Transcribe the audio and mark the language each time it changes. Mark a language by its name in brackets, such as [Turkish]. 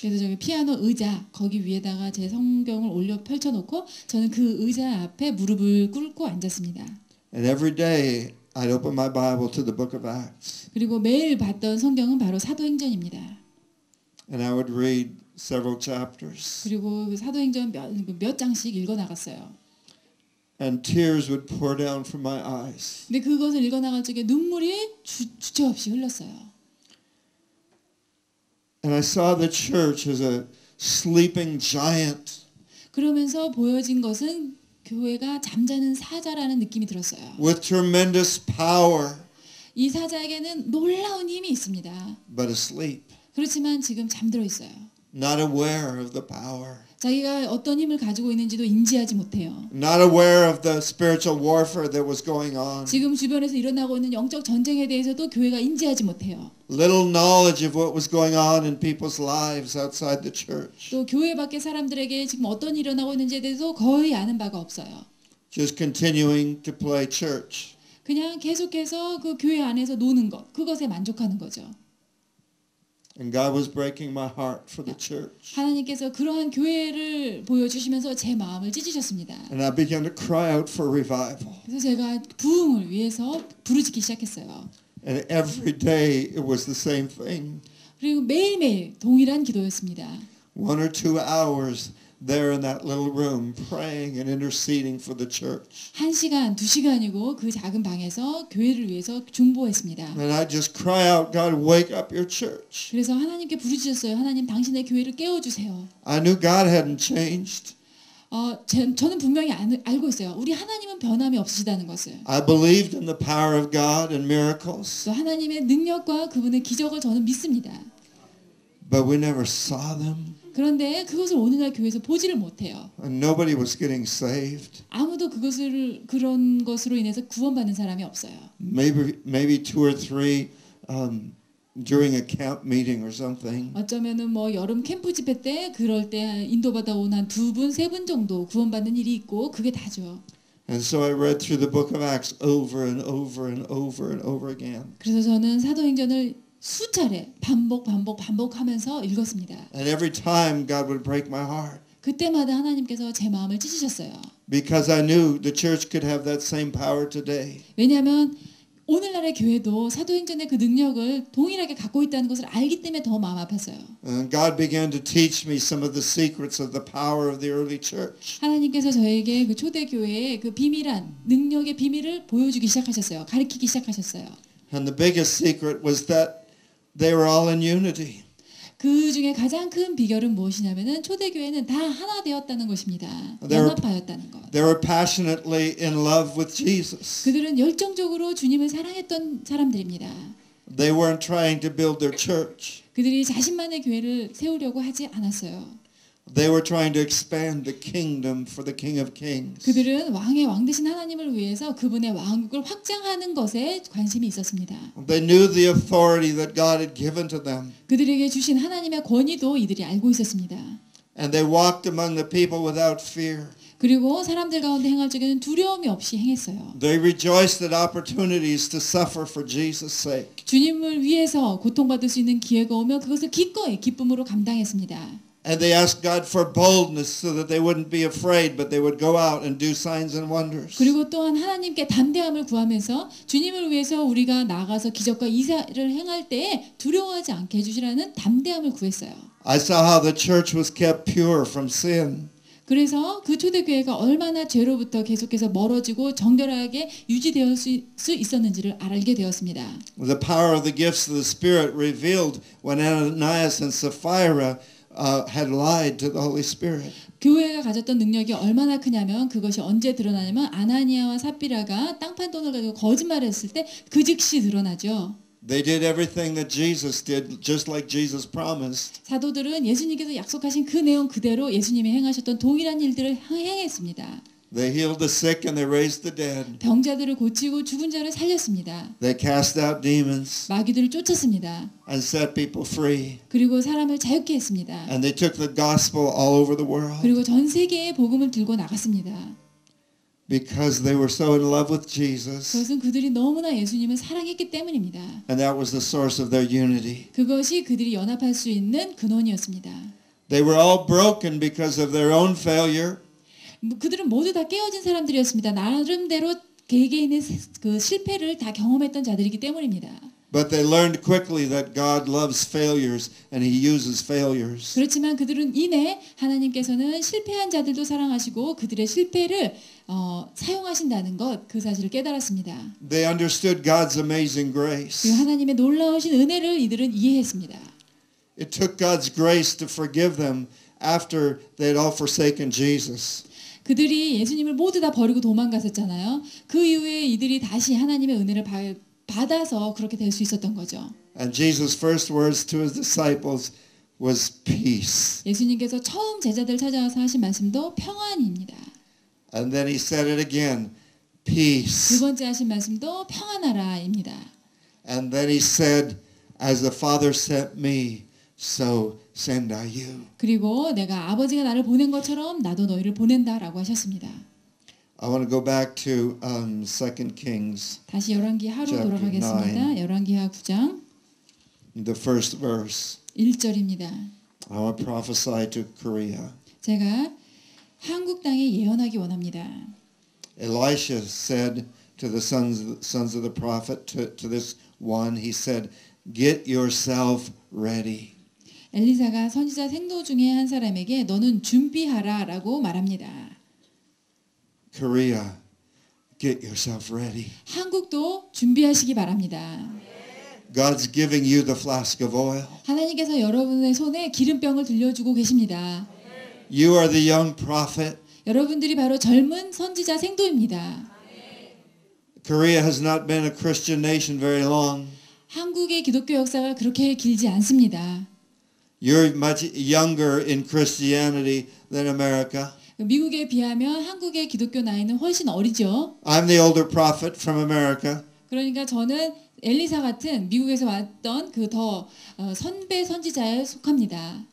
[Korean] 그래서 저기 피아노 의자 거기 위에다가 제 성경을 올려 펼쳐놓고 저는 그 의자 앞에 무릎을 꿇고 앉았습니다. [English] And every day I'd open my Bible to the book of Acts. [Korean] 그리고 매일 봤던 성경은 바로 사도행전입니다. [English] And I would read several chapters. [Korean] 그리고 그 사도행전 몇 장씩 읽어 나갔어요. [English] And tears would pour down from my eyes. [Korean] 근데 그것을 읽어 나갈 적에 눈물이 주체 없이 흘렀어요. [English] And I saw the church as a sleeping giant. [Korean] 그러면서 보여진 것은 교회가 잠자는 사자라는 느낌이 들었어요. [English] With tremendous power, [Korean] 이 사자에게는 놀라운 힘이 있습니다. [English] but asleep, [Korean] 그렇지만 지금 잠들어 있어요. [English] not aware of the power, [Korean] 자기가 어떤 힘을 가지고 있는지도 인지하지 못해요. [English] not aware of the spiritual warfare that was going on, [Korean] 지금 주변에서 일어나고 있는 영적 전쟁에 대해서도 교회가 인지하지 못해요. [English] little knowledge of what was going on in people's lives outside the church, [Korean] 또 교회 밖의 사람들에게 지금 어떤 일이 일어나고 있는지에 대해서 거의 아는 바가 없어요. [English] just continuing to play church. [Korean] 그냥 계속해서 그 교회 안에서 노는 것, 그것에 만족하는 거죠. [English] And God was breaking my heart for the church. [Korean] 하나님께서 그러한 교회를 보여주시면서 제 마음을 찢으셨습니다. [English] And I began to cry out for revival. [Korean] 그래서 제가 부흥을 위해서 부르짖기 시작했어요. [English] And every day it was the same thing. [Korean] 그리고 매일매일 동일한 기도였습니다. [English] 1 or 2 hours there in that little room praying and interceding for the church. [Korean] 1시간, 2시간이고 그 작은 방에서 교회를 위해서 중보했습니다. [English] And I just cry out, God, wake up your church. [Korean] 그래서 하나님께 부르짖었어요. 하나님, 당신의 교회를 깨워주세요. [English] I knew God hadn't changed. [Korean] 저는 분명히 알고 있어요. 우리 하나님은 변함이 없으시다는 것을. [English] I believed in the power of God and miracles, [Korean] 또 하나님의 능력과 그분의 기적을 저는 믿습니다. [English] but we never saw them. [Korean] 그런데 그것을 오늘날 교회에서 보지를 못해요. [English] And nobody was getting saved. [Korean] 아무도 그런 것으로 인해서 구원받는 사람이 없어요. [English] Maybe 2 or 3 during a camp meeting or something. [Korean] 어쩌면은 뭐 여름 캠프 집회 때 그럴 때 인도받아 온 한 2분, 3분 정도 구원받는 일이 있고 그게 다죠. [English] And so I read through the book of Acts over and over and over and over again. [Korean] 그래서 저는 사도행전을 수차례 반복하면서 읽었습니다. [English] And every time God would break my heart. [Korean] 그때마다 하나님께서 제 마음을 찢으셨어요. [English] Because I knew the church could have that same power today. [Korean] 왜냐하면 오늘날의 교회도 사도행전의 그 능력을 동일하게 갖고 있다는 것을 알기 때문에 더 마음 아팠어요. [English] And God began to teach me some of the secrets of the power of the early church. [Korean] 하나님께서 저에게 그 초대 교회의 그 비밀한 능력의 비밀을 보여주기 시작하셨어요. 가르치기 시작하셨어요. [English] And the biggest secret was that they were all in unity. [Korean] 그 중에 가장 큰 비결은 무엇이냐면은 초대 교회는 다 하나 되었다는 것입니다. 연합하였다는 것. [English] They were passionately in love with Jesus. [Korean] 그들은 열정적으로 주님을 사랑했던 사람들입니다. [English] They weren't trying to build their church. [Korean] 그들이 자신만의 교회를 세우려고 하지 않았어요. [English] They were trying to expand the kingdom for the King of Kings. [Korean] 그들은 왕의 왕 되신 하나님을 위해서 그분의 왕국을 확장하는 것에 관심이 있었습니다. [English] They knew the authority that God had given to them. [Korean] 그들에게 주신 하나님의 권위도 이들이 알고 있었습니다. [English] And they walked among the people without fear. [Korean] 그리고 사람들 가운데 행할 적에는 두려움이 없이 행했어요. [English] They rejoiced at opportunities to suffer for Jesus' sake. [Korean] 주님을 위해서 고통받을 수 있는 기회가 오면 그것을 기꺼이 기쁨으로 감당했습니다. [English] And they asked God for boldness so that they wouldn't be afraid, but they would go out and do signs and wonders. [Korean] 그리고 또한 하나님께 담대함을 구하면서 주님을 위해서 우리가 나가서 기적과 이사를 행할 때에 두려워하지 않게 해주시라는 담대함을 구했어요. [English] I saw how the church was kept pure from sin. [Korean] 그래서 그 초대교회가 얼마나 죄로부터 계속해서 멀어지고 정결하게 유지되어 수 있었는지를 알게 되었습니다. [English] The power of the gifts of the Spirit revealed when Ananias and Sapphira had lied to the Holy Spirit. [Korean] 교회가 가졌던 능력이 얼마나 크냐면 그것이 언제 드러나냐면 아나니아와 삽비라가 땅판 돈을 가지고 거짓말했을 때 그 즉시 드러나죠. [English] They did everything that Jesus did, just like Jesus promised. [Korean] 사도들은 예수님께서 약속하신 그 내용 그대로 예수님이 행하셨던 동일한 일들을 행했습니다. [English] They healed the sick and they raised the dead. [Korean] 병자들을 고치고 죽은 자를 살렸습니다. [English] They cast out demons [Korean] 마귀들을 쫓았습니다. [English] and set people free. [Korean] 그리고 사람을 자유케 했습니다. [English] And they took the gospel all over the world. [Korean] 그리고 전 세계에 복음을 들고 나갔습니다. [English] Because they were so in love with Jesus. [Korean] 그것은 그들이 너무나 예수님을 사랑했기 때문입니다. [English] And that was the source of their unity. [Korean] 그것이 그들이 연합할 수 있는 근원이었습니다. [English] They were all broken because of their own failure. [Korean] 그들은 모두 다 깨어진 사람들이었습니다. 나름대로 개개인의 그 실패를 다 경험했던 자들이기 때문입니다. [English] But they learned quickly that God loves failures and he uses failures. [Korean] 그렇지만 그들은 이내 하나님께서는 실패한 자들도 사랑하시고 그들의 실패를 사용하신다는 것, 그 사실을 깨달았습니다. [English] They understood God's amazing [Korean] 그 [English] grace. [Korean] 하나님의 놀라우신 은혜를 이들은 이해했습니다. [English] It took God's grace to forgive them after they had all forsaken Jesus. [Korean] 그들이 예수님을 모두 다 버리고 도망갔었잖아요. 그 이후에 이들이 다시 하나님의 은혜를 받아서 그렇게 될 수 있었던 거죠. [English] And Jesus' first words to his disciples was peace. [Korean] 예수님께서 처음 제자들 찾아와서 하신 말씀도 평안입니다. [English] And then he said it again, [Korean] 두 [English] peace. [Korean] 번째 하신 말씀도 평안하라입니다. [English] And then he said, as the Father sent me, so send I you. [Korean] 그리고 내가 아버지가 나를 보낸 것처럼 나도 너희를 보낸다라고 하셨습니다. [English] I want to go back to 2 Kings, [Korean] 다시 열왕기 하로 [English] Chapter [Korean] 돌아가겠습니다. 열왕기하 9장 [English] the first verse. [Korean] 1절입니다. [English] I want to prophesy to Korea. [Korean] 제가 한국 땅에 예언하기 원합니다. [English] Elisha said to the sons of the prophet, to this one, he said, get yourself ready. [Korean] 엘리사가 선지자 생도 중에 한 사람에게 너는 준비하라라고 말합니다. [English] Korea, get yourself ready. [Korean] 한국도 준비하시기 바랍니다. [English] God's giving you the flask of oil. [Korean] 하나님께서 여러분의 손에 기름병을 들려주고 계십니다. [English] You are the young prophet. [Korean] 여러분들이 바로 젊은 선지자 생도입니다. [English] Korea has not been a Christian nation very long. [Korean] 한국의 기독교 역사가 그렇게 길지 않습니다. [English] You're much younger in Christianity than America. [Korean] 미국에 비하면 한국의 기독교 나이는 훨씬 어리죠. [English] I'm the older prophet from America. [Korean] 그러니까 저는 엘리사 같은 미국에서 왔던 그 더 선배 선지자에 속합니다.